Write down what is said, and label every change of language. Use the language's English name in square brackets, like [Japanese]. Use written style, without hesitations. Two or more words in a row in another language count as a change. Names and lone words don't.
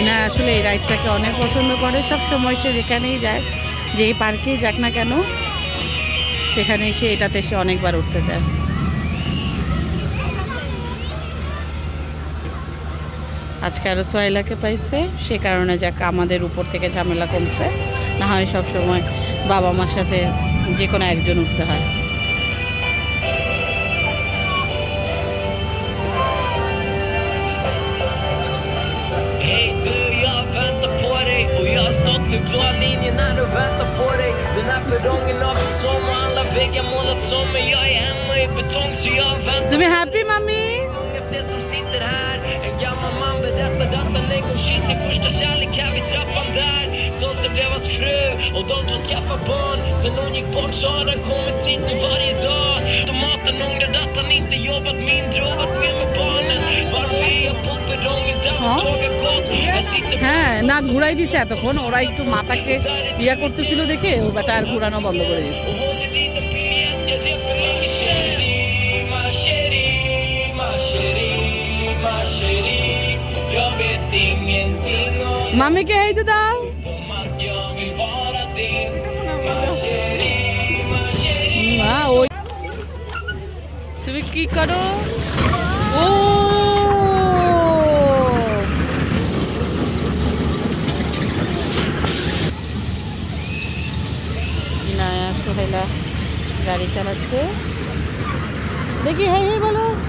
[Bangla] আসলে এই রাইডটাকে অনেক পছন্দ করে, সব সময় সে যেখানেই যায়, যেই পার্কেই যাক না কেন সেখানে সে এটাতে সে অনেকবার উঠতে চায়। আজকে আরও সোয়াইলাকে পাইছে, সে কারণে যাক আমাদের উপর থেকে ঝামেলা কমছে, না হয় সব সময় বাবা মার সাথে যে কোনো একজন উঠতে হয়। [Swedish] Hej du, jag väntar på dig och jag har stått vid blå linjen när du väntar på dig. Den här perrongen har byggts om och alla väggar målats om, men jag är hemma i betong så jag väntar. [Bangla] তুমি হ্যাপি মামি? [Swedish] Många fler som sitter här. En gammal man berättade att han en gång kysste sin första kärlek här vid trappan där. Så blev hans fru och de två skaffade barn. Sen hon gick bort så har han kommit hit nu varje dag. Tomaten ångrade att han inte jobbat mindre och varit med barnen. Varför är jag på perrongen där vårt tåg har gått? Jag sitter på [Bangla] হ্যাঁ, না ঘুরাই দিছে এতক্ষণ, ওরা একটু মাথাকে ইয়া করতেছিল দেখে ও বেটা আর ঘুরানো বন্ধ করে দিচ্ছে। [Swedish] och håller dina biljetter. Det är för långt. [French] Ma chérie, [Swedish] jag vet ingenting om [Bangla] মামিকে হেই তো দাও। [Swedish] att jag vill vara din. [French] Ma chérie. [Bangla] মা ওই তুমি কি করো? ও ইনায়া সোহেলা গাড়ি চালাচ্ছে, দেখি হ্যাঁ হ্যাঁ বলো।